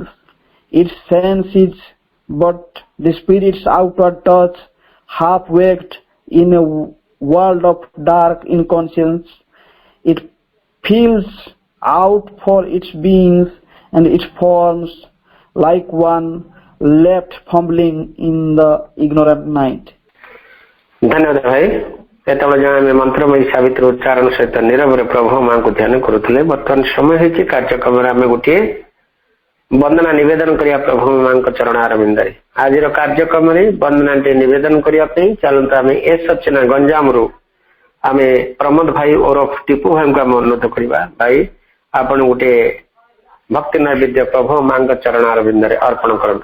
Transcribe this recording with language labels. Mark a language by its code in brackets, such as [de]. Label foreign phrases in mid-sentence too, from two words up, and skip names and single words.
[en] Its sense is but the spirit's outward touch, half-waked in a world of dark inconscience. It feels out for its beings and its forms like one left fumbling in the ignorant night. [hi] धन्यवाद भाई. [or] ଯେତେବେଳେ ଜଣେ ମନ୍ତ୍ରମୟୀ ସାବିତ୍ରୀ ଉଚ୍ଚାରଣ ସହିତ ନିରବରେ ପ୍ରଭୁ ମାଙ୍କୁ ଧ୍ୟାନ କରୁଥିଲେ, ବର୍ତ୍ତମାନ ସମୟ ହେଇଛି କାର୍ଯ୍ୟକ୍ରମରେ ଆମେ ଗୋଟିଏ ବନ୍ଦନା ନିବେଦନ କରିବା ପ୍ରଭୁ ମାଙ୍କ ଚରଣ ଆରବିନ୍ଦରେ। ଆଜିର କାର୍ଯ୍ୟକ୍ରମରେ ବନ୍ଦନାଟି ନିବେଦନ କରିବା ପାଇଁ ଚାଲନ୍ତୁ ଆମେ ଏ ସଚନା ଗଞ୍ଜାମରୁ ଆମେ ପ୍ରମୋଦ ଭାଇ ଓରଫ ଟିପୁ ଭାଇଙ୍କୁ ଆମେ ଅନୁରୋଧ କରିବା, ଭାଇ ଆପଣ ଗୋଟେ ଭକ୍ତି ନୈବେଦ୍ୟ ପ୍ରଭୁ ମାଙ୍କ ଚରଣ ଆରବିନ୍ଦରେ ଅର୍ପଣ କରନ୍ତୁ।